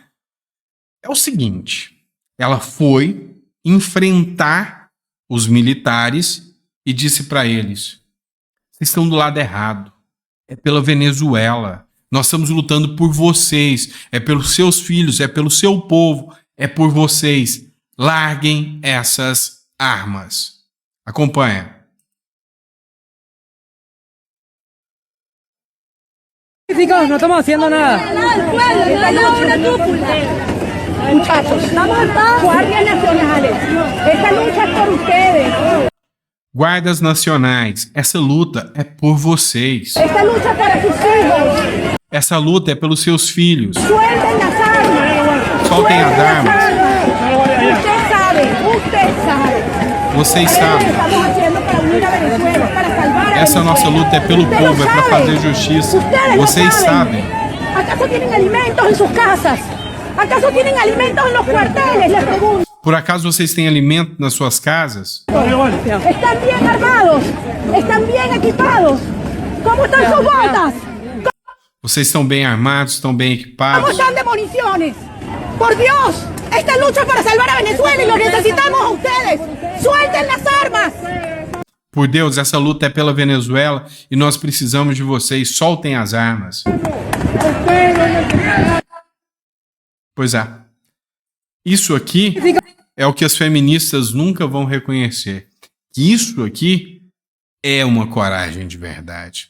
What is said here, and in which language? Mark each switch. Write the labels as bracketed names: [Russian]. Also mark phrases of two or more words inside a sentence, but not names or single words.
[Portuguese] É o seguinte, ela foi enfrentar os militares e disse para eles: vocês estão do lado errado. É pela Venezuela. Nós estamos lutando por vocês, é pelos seus filhos, é pelo seu povo, é por vocês. Larguem essas armas. Acompanha. [Spanish] No estamos haciendo nada. Muchachos, estamos acá, guardias nacionales. Esta lucha es por ustedes. [Portuguese] Guardas nacionais, essa luta é por vocês. [Spanish] Esta lucha es para sus hijos. [Portuguese] Essa luta é pelos seus filhos. [Spanish] Suelten las armas. [Portuguese] Soltem as armas. [Spanish] Usted sabe. [Portuguese] Vocês sabem. [Spanish] Estamos haciendo para unir a Venezuela, para salvar a [Portuguese] Essa nossa luta é pelo [Spanish] Ustedes [Portuguese] povo, é para [Spanish] saben. [Portuguese] fazer justiça. [Spanish] Ustedes lo [Portuguese] Vocês sabem. [Spanish] ¿Acaso tienen alimentos en sus casas? ¿Acaso tienen alimentos en los cuarteles? Les pregunto. [Portuguese] Por acaso vocês têm alimento nas suas casas? [Spanish] ¿Están bien armados? ¿Están bien equipados? ¿Cómo están sus botas? [Portuguese] Vocês estão bem armados, estão bem [Spanish] ¿Cómo [Portuguese] equipados? [Spanish] están de municiones? Por Dios, esta lucha es para salvar a Venezuela y los necesitamos a ustedes. ¡Suelten las armas! [Portuguese] Por Deus, essa luta é pela Venezuela e nós precisamos de vocês. Soltem as armas. Pois é. Isso aqui é o que as feministas nunca vão reconhecer. Que isso aqui é uma coragem de verdade.